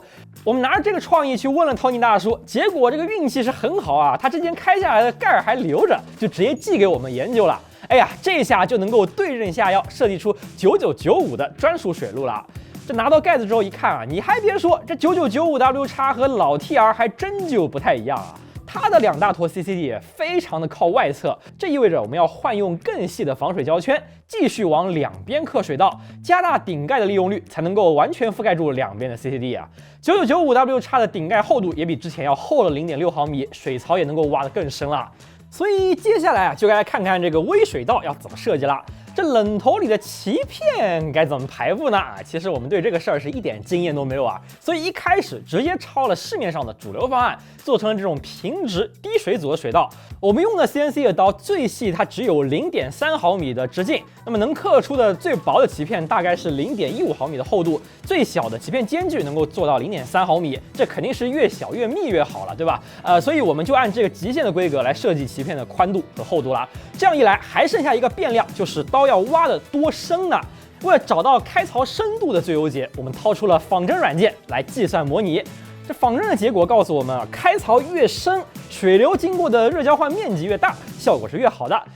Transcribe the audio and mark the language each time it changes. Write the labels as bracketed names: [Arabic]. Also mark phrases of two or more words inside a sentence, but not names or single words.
[Chinese] 我們拿着這個創意去問了 Tony 大叔，結果這個運氣是很好啊，他之前開下來的蓋還留着，就直接寄給我們研究了。哎呀，這下就能夠對症下藥，設計出9995的專屬水路了。這拿到蓋子之後一看啊，你還別說，這 9995W 和老 TR 還真就不太一樣啊。它的2大坨 CCD 也非常的靠外側，這意味着我們要換用更細的防水膠圈，繼續往兩邊刻水道，加大頂蓋的利用率，才能夠完全覆蓋住兩邊的 CCD 啊。9995W 的頂蓋厚度也比之前要厚了0.6毫米，水槽也能夠挖得更深了。所以接下來啊，就該來看看這個微水道要怎麼設計了。這冷頭裡的鰭片該怎麼排布呢？其實我們對這個事兒是一點經驗都沒有啊，所以一開始直接抄了市面上的主流方案，做成了這種平直低水阻的水道。我們用的 CNC 的刀最細它只有0.3毫米的直徑，那麼能刻出的最薄的鰭片大概是0.15毫米的厚度，最小的鰭片間距能夠做到0.3毫米，這肯定是越小越密越好了，对吧？所以我們就按這個极限的規格來設計鰭片的寬度和厚度啦。這樣一來，還剩下一個變量，就是刀要挖得多深呢？為了找到開槽深度的最優解，我們掏出了仿真軟件來計算模擬。這仿真的結果告訴我們啊，開槽越深，水流經過的熱交換面積越大，效果是越好的。